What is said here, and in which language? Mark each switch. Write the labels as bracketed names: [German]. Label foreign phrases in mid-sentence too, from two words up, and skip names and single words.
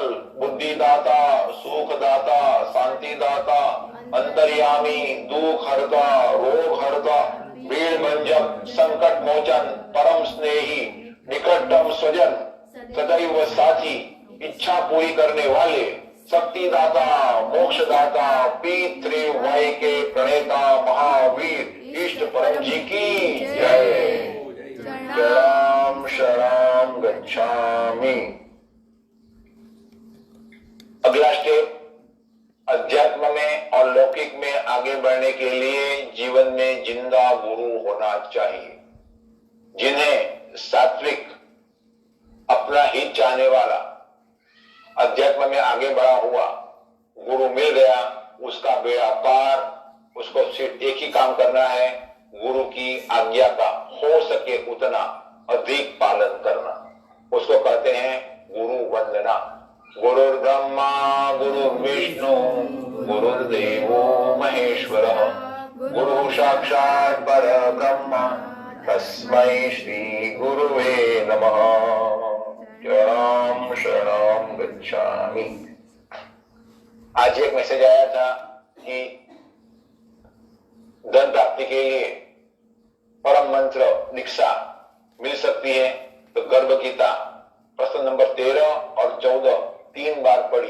[Hindi] बुद्धिदाता, सुखदाता, शांतिदाता, अंतर्यामी, दुख हरता, रोग हरता, भीड़ भंजक, संकट मोचन, परम स्नेही, निकटतम स्वजन, सदैव साथी, इच्छा पूरी करने वाले, शक्तिदाता, मोक्षदाता, P3Y के प्रणेता महावीर इष्ट परम जी की जय। [Pali] शरणम शरणम गच्छामि। [Hindi] अगला स्टेप, अध्यात्म में और लौकिक में आगे बढ़ने के लिए जीवन में जिंदा गुरु होना चाहिए, जिन्हें सात्विक, अपना हित चाहने वाला, अध्यात्म में आगे बढ़ा हुआ गुरु मिल गया, उसका बेड़ा पार। उसको सिर्फ एक ही काम करना है, गुरु की आज्ञा का हो सके उतना अधिक पालन करना। उसको कहते हैं गुरु वंदना। [Sanskrit] गुरुर् ब्रह्मा गुरुर्विष्णु गुरुर्देवो महेश्वरः गुरु साक्षात् परब्रह्म तस्मै श्री गुरुवे नमः। [Pali] शरणं शरणं गच्छामि। [Hindi] आज एक मैसेज आया था कि धन प्राप्ति के लिए परम मंत्र दीक्षा मिल सकती है, तो गर्भ गीता प्रश्न नंबर 13 और 14 3 बार पढ़ी।